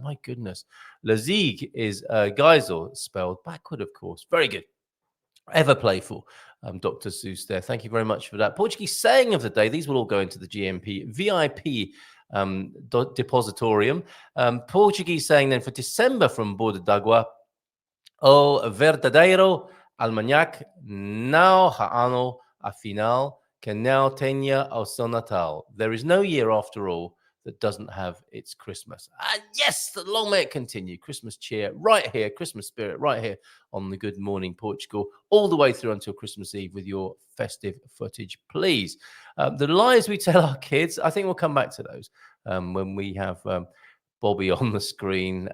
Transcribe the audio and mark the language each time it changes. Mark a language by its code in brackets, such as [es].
[en] My goodness. Lazig is Geisel, spelled backward, of course. Very good. Ever playful, Dr. Seuss there. Thank you very much for that. Portuguese saying of the day. These will all go into the GMP VIP depositorium. Portuguese saying then for December from Borda d'Água. [pt] O verdadeiro almanac não há ano afinal que não tenha o seu Natal. [en] There is no year, after all, that doesn't have its Christmas. Yes, long may it continue. Christmas cheer right here, Christmas spirit right here on the Good Morning Portugal, all the way through until Christmas Eve with your festive footage, please. The lies we tell our kids, I think we'll come back to those when we have Bobby on the screen.